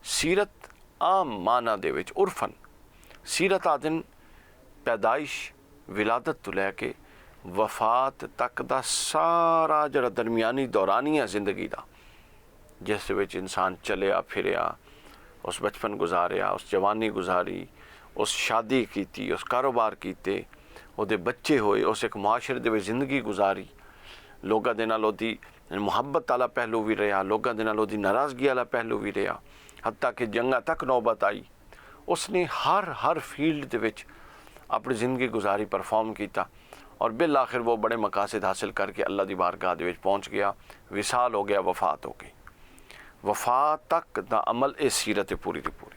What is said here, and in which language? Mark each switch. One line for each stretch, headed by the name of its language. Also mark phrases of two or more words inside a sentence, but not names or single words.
Punjabi: سیرت عام معنی دے وچ عرفن سیرت آدن پیدائش ولادت تو لے کے وفات تک دا سارا جڑا درمیانی دورانیہ زندگی دا، جس وچ انسان چلیا پھریا، اس بچپن گزاریا، اس جوانی گزاری، اس شادی کیتی، اس کاروبار کیتے، وہ دے بچے ہوئے، اس ایک معاشرے دے وچ زندگی گزاری، لوگاں دے نال دی محبت والا پہلو بھی رہا، لوگاں دے نال دی ناراضگی والا پہلو بھی رہا، حتیٰ کہ جنگاں تک نوبت آئی۔ اس نے ہر فیلڈ دے وچ اپنی زندگی گزاری، پرفارم کیتا، اور بالآخر وہ بڑے مقاصد حاصل کر کے اللہ دی بارگاہ دے وچ پہنچ گیا، وصال ہو گیا، وفات ہو گئی۔ وفات تک دا عمل اے سیرت پوری دی پوری۔